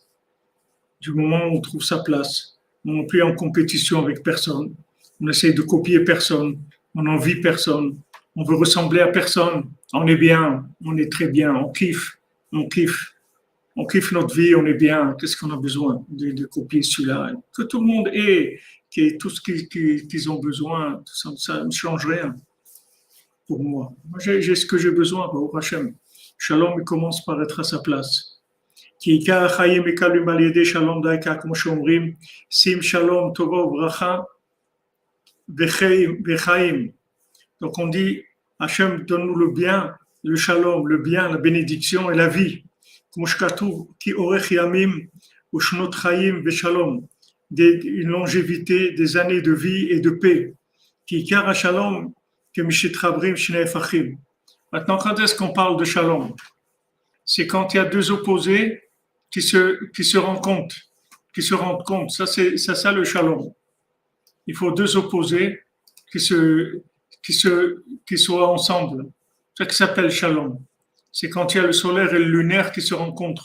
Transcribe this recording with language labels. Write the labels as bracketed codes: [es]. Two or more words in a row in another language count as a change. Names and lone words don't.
[fr] Du moment où on trouve sa place, on n'est plus en compétition avec personne, on essaie de copier personne, on n'envie personne, on veut ressembler à personne, on est bien, on est très bien, on kiffe notre vie, on est bien, qu'est-ce qu'on a besoin de copier celui-là, que tout le monde ait tout ce qu'ils ont besoin, ça ne change rien pour moi. Moi j'ai ce que j'ai besoin, [he] ברוך השם. [fr] Shalom, il commence par être à sa place. [he] כי עיקר החיים מקבלים על ידי שלום דייקה, כמו שאומרים, שים שלום טובה וברכה וחיים. [fr] Donc on dit, Hachem donne-nous le bien, le shalom, le bien, la bénédiction et la vie. [he] כמו שכתוב, כי אורך ימים ושנות חיים ושלום, [fr] une longévité, des années de vie et de paix. [he] כי עיקר השלום כמשתחברים שני הפכים. [fr] Maintenant, quand est-ce qu'on parle de shalom? C'est quand il y a deux opposés qui se rendent compte. Ça, c'est ça le shalom. Il faut deux opposés qui soient ensemble. C'est ça qui s'appelle shalom. C'est quand il y a le solaire et le lunaire qui se rencontrent.